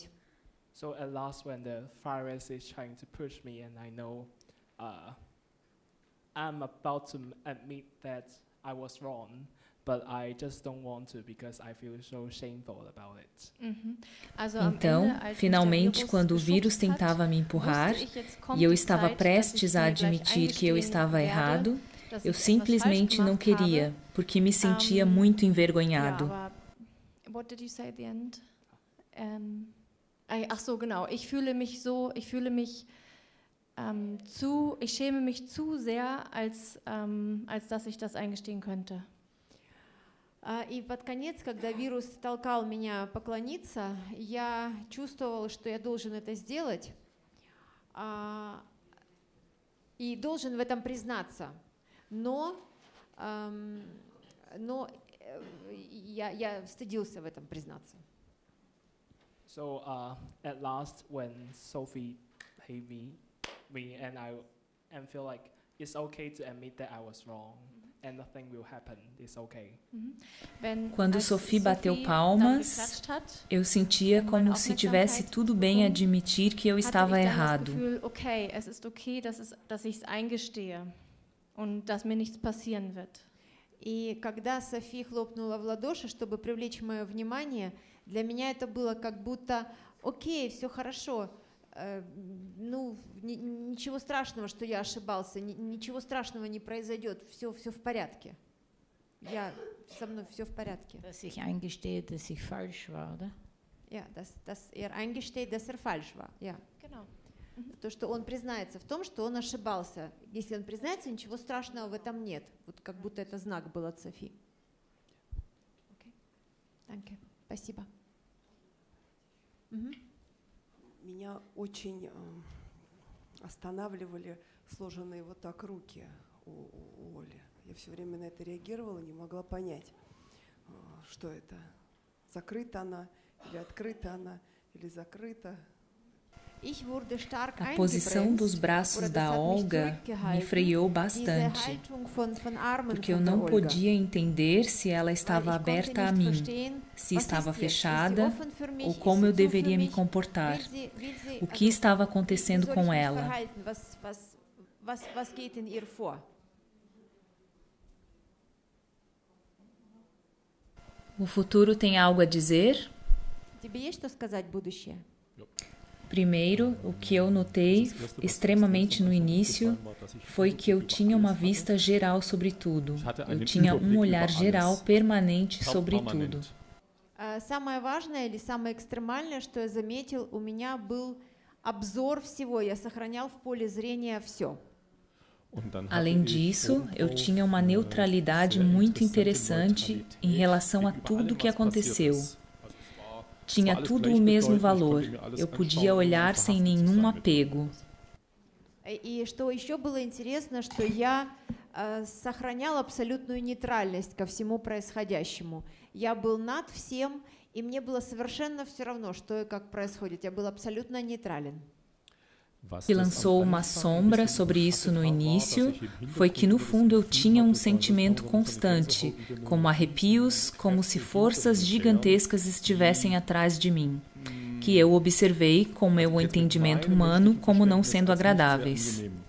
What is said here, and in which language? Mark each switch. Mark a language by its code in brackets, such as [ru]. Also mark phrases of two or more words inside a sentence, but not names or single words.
[en] So at last, when the virus is trying to push me, and I know I'm about to admit that I was wrong, but I just don't want to because I feel so shameful about it. [pt] Então, finalmente, quando o vírus tentava me empurrar e eu estava prestes a admitir que eu estava errado, eu simplesmente não queria, porque me sentia muito envergonhado. [en] What did you say at the end? [de] Ach so, genau. Ich schäme mich zu sehr, als dass ich das eingestehen könnte. [ru] И под конец, когда вирус толкал меня поклониться, я чувствовала, что я должен это сделать, и должен в этом признаться. Но я стыдился в этом признаться. [en] So at last, when Sophie hate me and I feel like it's okay to admit that I was wrong and nothing will happen, it's okay. [pt] Quando Sophie bateu palmas, eu sentia como se tivesse tudo bem admitir que eu estava errado. [de] Okay, es ist okay, dass ich es eingestehe und dass mir nichts passieren wird. [ru] И когда Софи хлопнула в ладоши, чтобы привлечь мое внимание, для меня это было как будто окей, все хорошо. Ничего страшного, что я ошибался, ничего страшного не произойдет, все в порядке. Со мной все в порядке. [de] Dass ich eingestehe, dass ich falsch war, oder? Ja, dass eingesteht, dass falsch war. Ja. Genau. [ru] То, что он признается в том, что он ошибался. Если он признается, ничего страшного в этом нет. Вот как будто это знак был от Софи. [de] Okay. Danke. Спасибо. [ru] Меня очень останавливали сложенные вот так руки у Оли. Я все время на это реагировала, не могла понять, что это. Закрыта она, или открыта она, или закрыта. [pt] A posição dos braços da Olga me freou bastante, porque eu não podia entender se ela estava aberta a mim, se estava fechada ou como eu deveria me comportar, o que estava acontecendo com ela. [de] was geht in ihr vor? [pt] O futuro tem algo a dizer? [ru] Тебе есть что сказать будущее? [pt] Primeiro, o que eu notei extremamente no início foi que eu tinha uma vista geral sobre tudo. Eu tinha um olhar geral permanente sobre tudo. [ru] Самое важное или самое экстремальное, что я заметил, у меня был обзор всего. Я сохранял в поле зрения все. [pt] Além disso, eu tinha uma neutralidade muito interessante em relação a tudo o que aconteceu. Tinha tudo o mesmo valor. Eu podia olhar sem nenhum apego. [ru] И что еще было интересно, что я сохранял абсолютную нейтральность ко всему происходящему. Я был над всем, и мне было совершенно все равно, что и как происходит. Я был абсолютно нейтрален. [pt] O que lançou uma sombra sobre isso no início foi que, no fundo, eu tinha um sentimento constante, como arrepios, como se forças gigantescas estivessem atrás de mim, que eu observei com meu entendimento humano como não sendo agradáveis.